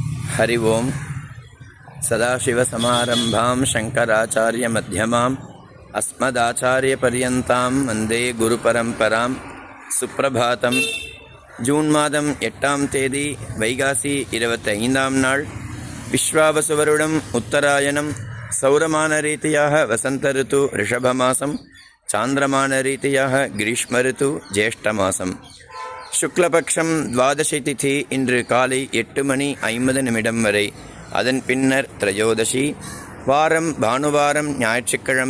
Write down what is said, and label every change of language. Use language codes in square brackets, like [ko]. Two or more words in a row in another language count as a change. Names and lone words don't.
[sa] हरि ओं सदाशिवसमारम्भां शङ्कराचार्यमध्यमाम् अस्मदाचार्यपर्यन्तां वन्दे गुरुपरम्परां सुप्रभातं [ta] ஜூன் மாதம் 8ஆம் தேதி வைகாசி 25ஆம் நாள் விஸ்வாவசுவருடம் உத்தராயணம் சௌரமான ரீதியாக வசந்த ரித்து ரிஷபமாசம் சாந்திரமான ரீதியாக கிரீஷ்ம ரித்து ஜேஷ்டமாசம் சுக்லபக்ஷம் துவாதசி திதி இன்று காலை 8:50 வரை அதன் பின்னர் திரையோதசி வாரம் பானுவாரம் ஞாயிற்றுக்கிழமை